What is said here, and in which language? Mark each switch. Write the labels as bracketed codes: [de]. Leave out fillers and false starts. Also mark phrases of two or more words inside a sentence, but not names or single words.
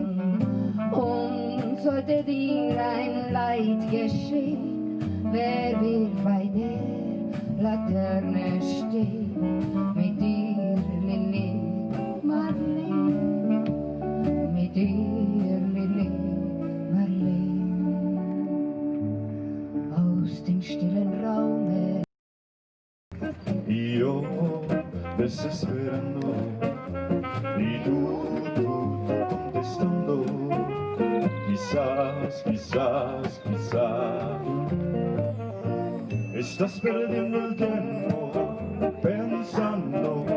[de] Und sollte dir ein Leid geschehen, wer wird bei der Laterne stehen, mit dir, Lili Marleen, mit dir, Lili Marleen. Aus dem stillen Raume [es] Io desesperando y tú contestando, quizás estás perdiendo el tiempo pensando